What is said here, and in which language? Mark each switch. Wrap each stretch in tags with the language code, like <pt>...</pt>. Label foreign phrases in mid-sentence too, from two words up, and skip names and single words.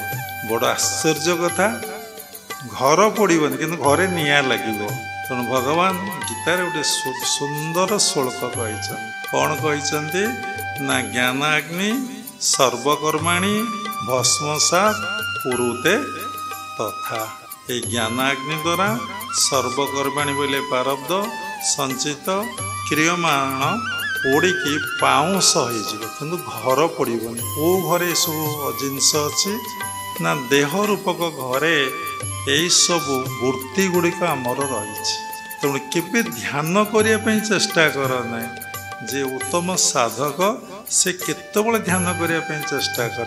<or>ବଡ଼ ଆଶ୍ଚର୍ଯ୍ୟ କଥା, ଘର ପୋଡ଼ିବନି କିନ୍ତୁ ଘରେ ନିଆଁ ଲାଗିବ। ତେଣୁ ଭଗବାନ ଗୀତାରେ ଗୋଟେ ସୁନ୍ଦର ଶ୍ଲୋକ କହିଛନ୍ତି। କ'ଣ କହିଛନ୍ତି ନା</or> <sa>ଜ୍ଞାନ ଅଗ୍ନି ସର୍ବକର୍ମାଣୀ ଭସ୍ମସାତ୍ କୁରୁତେ ତଥା।</sa> <or>ଏଇ ଜ୍ଞାନ ଅଗ୍ନି ଦ୍ୱାରା ସର୍ବକର୍ମାଣୀ ବୋଲି ପ୍ରାରବ୍ଧ ସଞ୍ଚିତ କ୍ରିୟମାଣ ପୋଡ଼ିକି ପାଉଁଶ ହେଇଯିବ କିନ୍ତୁ ଘର ପୋଡ଼ିବନି। କେଉଁ ଘରେ ଏସବୁ ଜିନିଷ ଅଛି ନା ଦେହ ରୂପକ ଘରେ ଏଇସବୁ ବୃତ୍ତି ଗୁଡ଼ିକ ଆମର ରହିଛି। ତେଣୁ କେବେ ଧ୍ୟାନ କରିବା ପାଇଁ ଚେଷ୍ଟା କର ନାହିଁ। ଯେ ଉତ୍ତମ ସାଧକ ସେ କେତେବେଳେ ଧ୍ୟାନ କରିବା ପାଇଁ ଚେଷ୍ଟା କରେ।</or>